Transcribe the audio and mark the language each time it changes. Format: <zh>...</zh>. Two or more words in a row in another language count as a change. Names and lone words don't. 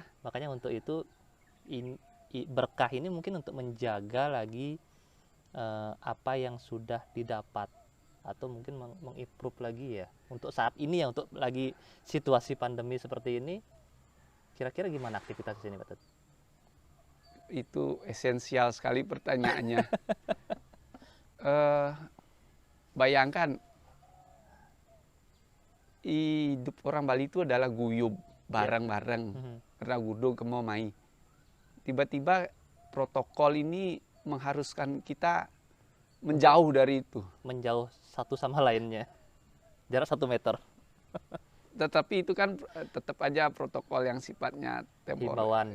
<id>Makanya untuk itu berkah ini mungkin untuk menjaga lagi apa yang sudah didapat, atau mungkin mengimprove lagi ya untuk saat ini ya, untuk lagi situasi pandemi seperti ini. Kira-kira gimana aktivitas di sini, Pak Tut? Itu esensial sekali pertanyaannya. Bayangkan hidup orang Bali itu adalah guyub bareng-bareng,</id> <ban>ragudung kemo mai.</ban> <id>Tiba-tiba protokol ini mengharuskan kita menjauh dari itu. Menjauh satu sama lainnya, jarak 1 meter. Tetapi itu kan tetap aja protokol yang sifatnya temporer. Himbauan.</id>